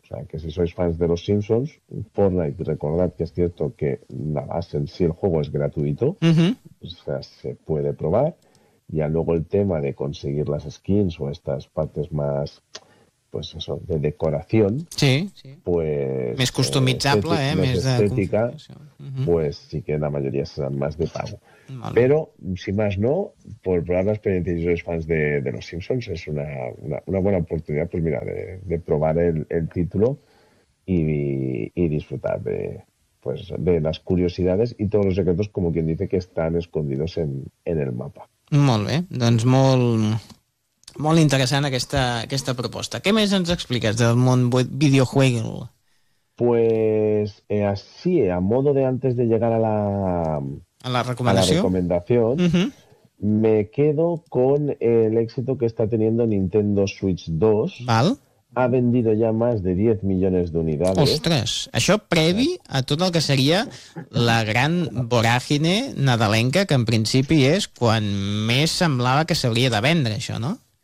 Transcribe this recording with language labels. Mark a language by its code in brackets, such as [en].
[es] O sea, que si sois fans de los Simpsons, Fortnite, recordad que es cierto que la base en sí, el juego, es gratuito. O sea, se puede probar. Ya luego el tema de conseguir las skins o estas partes más pues eso, de decoración, sí, pues [ca] més customitzable, més estètica, pues sí que la majoria seran més [es] de pago. [ca] Però, si més no, per provar l'experiència dels els fans de Los Simpsons, és una bona oportunitat, pues mira, de provar el títol i disfrutar de, pues, de les curiositats i tots els secrets, com [es] quien dice, [ca] que estan [es] escondidos en el mapa. [ca] Molt bé, doncs molt interessant aquesta proposta. Què més ens expliques del món videojuego? [es] Pues así, a modo de antes de llegar a la recomendación, me quedo con el éxito que está teniendo Nintendo Switch 2. [ca] Val. [es] Ha vendido ya más de 10 millones de unidades. [ca] Ostres, això previ a tot el que seria la gran voràgine nadalenca, que en principi és quan més semblava que s'hauria de vendre això, no?